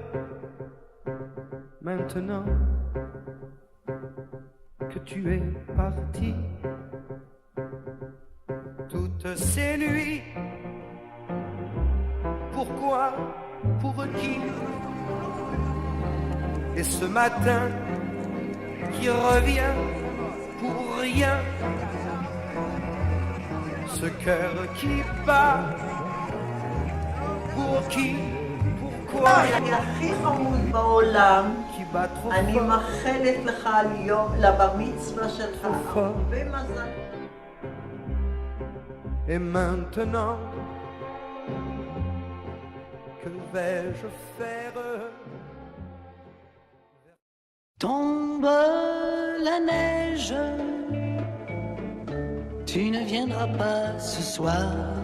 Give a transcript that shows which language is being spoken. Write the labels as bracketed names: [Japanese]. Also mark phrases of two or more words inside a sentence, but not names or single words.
[French] Maintenant que tu es parti, toutes ces nuits, pourquoi, pour qui? Et ce matin qui revient pour rien, ce cœur qui bat, pour qui, pourquoi? [Hebrew] אני הכי חמוד בעולם, [French] Qui bat trop [Hebrew] אני [French] fort, [Hebrew] מאחלת לך ליום, לבר מצווה שלך, [French] fort. [Hebrew] הרבה מזל. [French] Et maintenant, que vais-je faire? Tombe la neige, tu ne viendras pas ce soir.